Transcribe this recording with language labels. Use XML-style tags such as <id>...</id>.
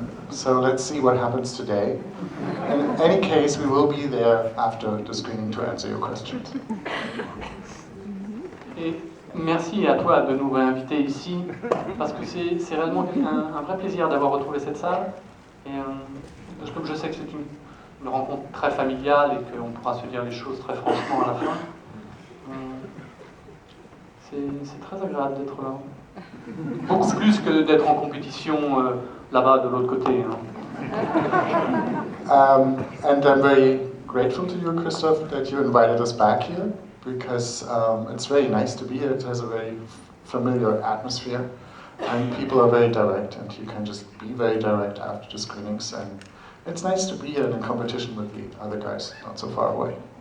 <en>So let's see what happens today. In any case, we will be there after the screening to answer your questions.</en> <fr>Et merci à toi de nous réinviter ici, parce que c'est réellement un vrai plaisir d'avoir retrouvé cette salle. Et je sais que c'est une rencontre très familiale et qu'on pourra se dire les choses très franchement à la fin. C'est très agréable d'être là. Beaucoup plus que d'être en compétition là-bas de l'autre côté.</fr> <en>And I'm very grateful to you, Christoph, that you invited us back here, because it's very nice to be here. It has a very familiar atmosphere, and people are very direct, and you can just be very direct after the screenings. And it's nice to be here in competition with the other guys, not so far away.</en>